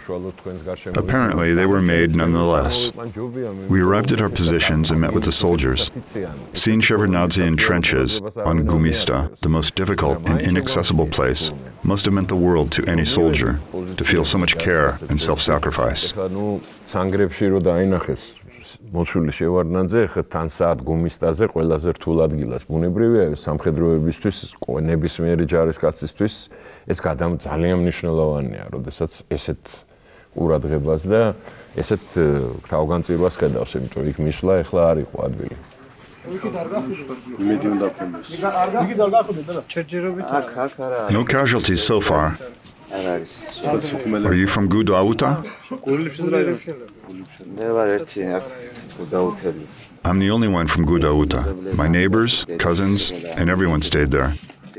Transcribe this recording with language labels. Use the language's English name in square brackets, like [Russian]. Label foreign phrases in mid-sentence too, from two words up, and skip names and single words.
[English] Apparently, they were made nonetheless. We arrived at our positions and met with the soldiers. Seeing Shevardnadze in trenches on Gumista, the most difficult and inaccessible place, must have meant the world to any soldier, to feel so much care and self-sacrifice. [Georgian] მოშული შევარდნაძე თან საათ გუმისტაზე ყველაზე რთულ ადგილას ბუნებრივია სამხედროებისთვის ნებისმიერი ჯარისკაცისთვის ეს ძალიან მნიშვნელოვანია როდესაც ესეთ ყურადღებას და ესეთ თავგანწირვას ხედავს იმიტომ იქ მისვლა ეხლა არ იყო ადგილი [English] No casualties so far. Are you from Gudauta? I'm the only one from Gudauta. My neighbors, cousins, and everyone stayed there.